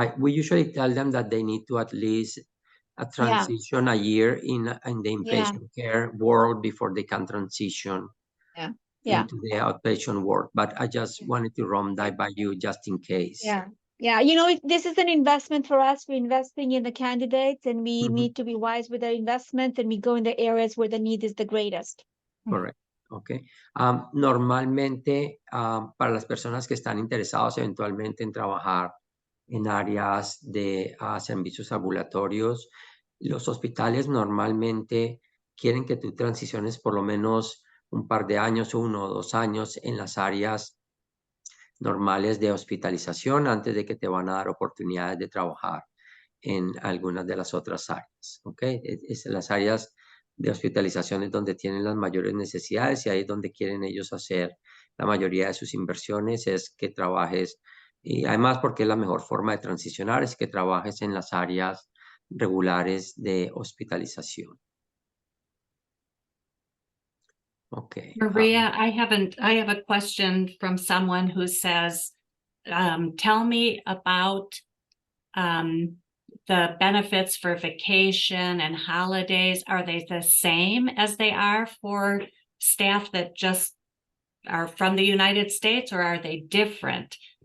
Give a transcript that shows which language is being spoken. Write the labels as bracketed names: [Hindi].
[English] We usually tell them that they need to at least transition a year in the inpatient care world before they can transition into the outpatient world. But I just wanted to run that by you just in case. Yeah. You know, this is an investment for us. We're investing in the candidates, and we need to be wise with our investment, and we go in the areas where the need is the greatest. [Spanish] Correcto. Okay. Normalmente, para las personas que están interesados eventualmente en trabajar en áreas de servicios ambulatorios, los hospitales normalmente quieren que tú transiciones por lo menos un par de años, 1 o 2 años en las áreas normales de hospitalización antes de que te van a dar oportunidades de trabajar en algunas de las otras áreas. ¿Okay? Es las áreas de hospitalización es donde tienen las mayores necesidades, y ahí es donde quieren ellos hacer la mayoría de sus inversiones, es que trabajes, y además porque es la mejor forma de transicionar, es que trabajes en las áreas regulares de hospitalización. [English] Okay. Maria, I have a question from someone who says, tell me about the benefits for vacation and holidays. Are they the same as they are for staff that just are from the United States, or are they different?